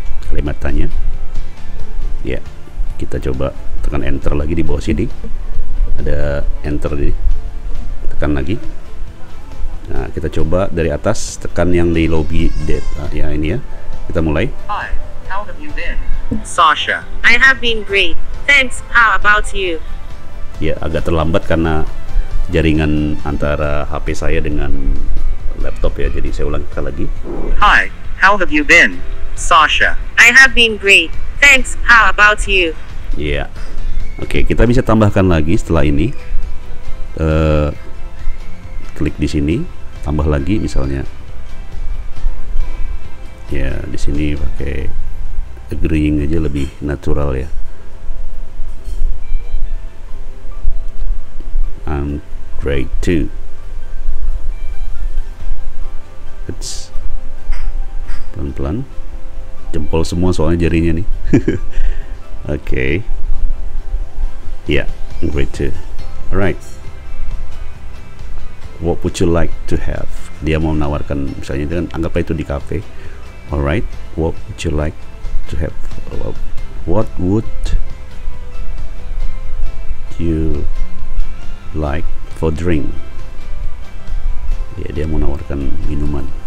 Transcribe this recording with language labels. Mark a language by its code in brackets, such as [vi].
[id] Kalimat tanya. Ya, kita coba tekan enter lagi di bawah sini. Ada enter di, tekan lagi. Nah, kita coba dari atas, tekan yang di lobby ya ini ya. Kita mulai. [en] Hi, how have you been, Sasha? I have been great. Thanks. How about you? [id] Ya, agak terlambat karena jaringan antara HP saya dengan laptop ya. Jadi saya ulang sekali lagi. [en] Hi, how have you been, Sasha? I have been great. Thanks. How about you? [id] Ya. Oke, kita bisa tambahkan lagi setelah ini. Klik di sini, tambah lagi misalnya. Ya, di sini pakai agreeing aja lebih natural ya. [en] grade 2. [id] It's pelan-pelan, jempol semua soalnya jarinya nih. Okay. [en] Yeah, grade 2. Alright. What would you like to have? [id] Dia mau menawarkan, misalnya dengan anggaplah itu di cafe. [en] Alright, what would you like to have? What would you like for drink? [id] Ya, dia mau menawarkan minuman.